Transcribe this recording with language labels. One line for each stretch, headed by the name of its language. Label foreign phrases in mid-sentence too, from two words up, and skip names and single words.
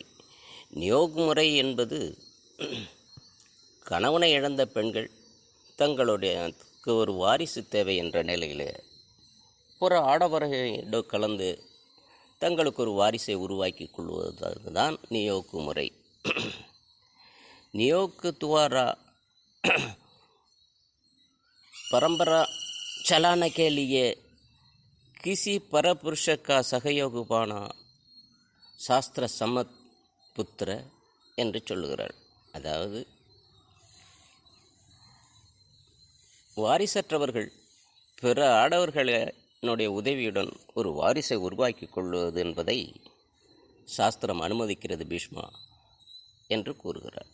Tamil: நியோக முறை என்பது கணவனை இழந்த பெண்கள் தங்களுடைய ஒரு வாரிசு தேவை என்ற நிலையில் ஒரு ஆடவரோடு கலந்து தங்களுக்கு ஒரு வாரிசை உருவாக்கி கொள்வது தான் நியோக முறை.
Hindi: नियोग द्वारा परंपरा चलाने के लिए किसी परपुरुष का सहयोग पाना शास्त्र सम्मत पुत्र
Tamil: என்று சொல்லுகிறார். அதாவது வாரிசற்றவர்கள் பிற ஆடவர்களுடைய உதவியுடன் ஒரு வாரிசை உருவாக்கி கொள்வது என்பதை சாஸ்திரம் அனுமதிக்கிறது பீஷ்மா என்று கூறுகிறார்.